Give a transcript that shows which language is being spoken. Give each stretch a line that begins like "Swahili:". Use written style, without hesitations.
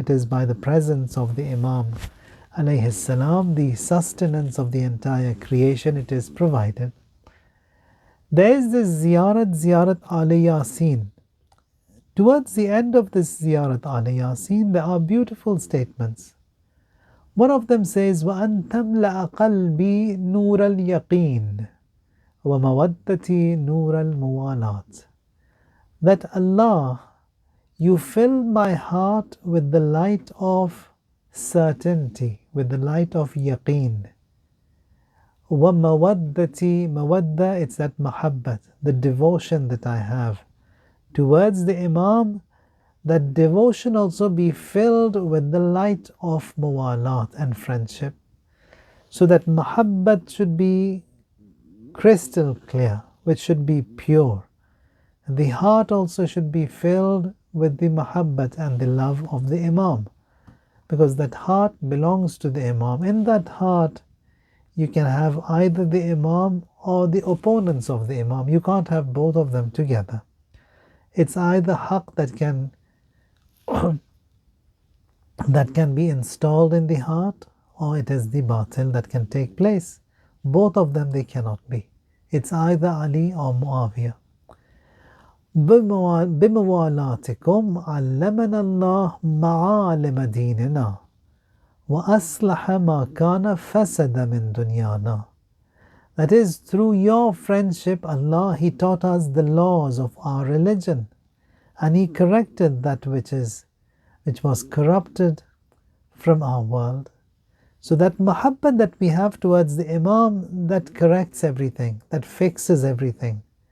English: It is by the presence of the Imam alayhi salam, the sustenance of the entire creation, it is provided. There is this Ziyarat Ali Yasin. Towards the end of this Ziyarat Ali Yasin, there are beautiful statements.
Arabic: One of them says, وَأَن تَمْلَأَ قَلْبِي نُورَ الْيَقِينِ وَمَوَدَّتِي نُورَ الْمُوَالَاتِ.
English: That Allah, you fill my heart with the light of certainty, with the light of yaqeen. وَمَوَدَّتِي, mawadda, it's that mahabbat, the devotion that I have towards the Imam, that devotion also be filled with the light of muwalat and friendship. So that mahabbat should be crystal clear, which should be pure. The heart also should be filled with the mahabbat and the love of the Imam, because that heart belongs to the Imam. In that heart, you can have either the Imam or the opponents of the Imam. You can't have both of them together. It's either haqq that can be installed in the heart, or it is the batil that can take place. Both of them, they cannot be. It's either Ali or Muawiyah.
Arabic: بموالاتكم علمنا الله معالم ديننا وأصلح ما كان فسد من دنيانا.
English: That is, through your friendship, Allah, He taught us the laws of our religion, and He corrected that which was corrupted from our world. So that mahabbat that we have towards the Imam, that corrects everything, that fixes everything.